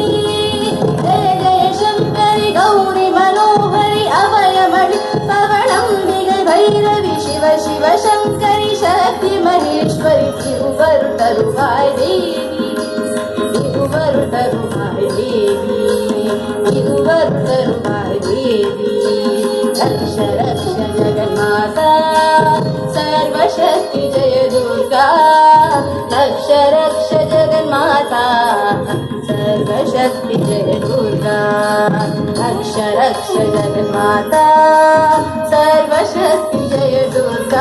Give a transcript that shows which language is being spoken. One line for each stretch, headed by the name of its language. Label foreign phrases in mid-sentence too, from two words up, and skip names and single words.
Tamil: ஜெய ஜெய சங்கரி கௌரி மனோகரி அபயமளி பவளம்பிகை பைரவி சிவ சிவ சங்கரி சக்தி மகேஸ்வரி திருவரு தருவாய் தேவி. திருவரு தருவாய் தேவி. திருவரு தருவாய் தேவி.
Sanskrit: रक्ष रक्ष जगन्माता सर्वशक्ति जय दुर्गा. रक्ष रक्ष जगन्माता सर्वशक्ति जय दुर्गा. रक्ष रक्ष जगन्माता सर्वशक्ति जय दुर्गा.